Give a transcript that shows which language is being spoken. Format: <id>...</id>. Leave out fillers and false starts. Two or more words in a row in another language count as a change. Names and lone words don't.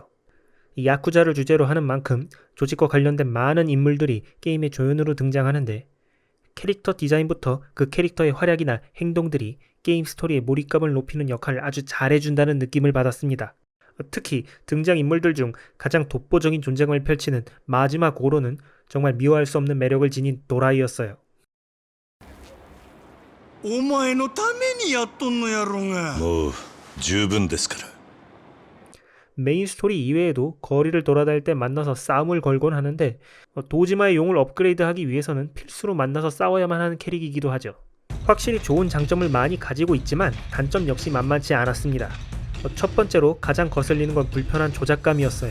<ko>이 야쿠자를 주제로 하는 만큼 조직과 관련된 많은 인물들이 게임의 조연으로 등장하는데 캐릭터 디자인부터 그 캐릭터의 활약이나 행동들이 게임 스토리의 몰입감을 높이는 역할을 아주 잘해준다는 느낌을 받았습니다. 특히 등장인물들 중 가장 독보적인 존재감을 펼치는 마지막 오로는 정말 미워할 수 없는 매력을 지닌 도라이였어요.</ko> <ja>お前のためにやっとんのやろが。もう十分ですから。</ja> <ko>메인 스토리 이외에도 거리를 돌아다닐 때 만나서 싸움을 걸곤 하는데 도지마의 용을 업그레이드하기 위해서는 필수로 만나서 싸워야만 하는 캐릭이기도 하죠. 확실히 좋은 장점을 많이 가지고 있지만 단점 역시 만만치 않았습니다. 첫 번째로 가장 거슬리는 건 불편한 조작감이었어요.</ko>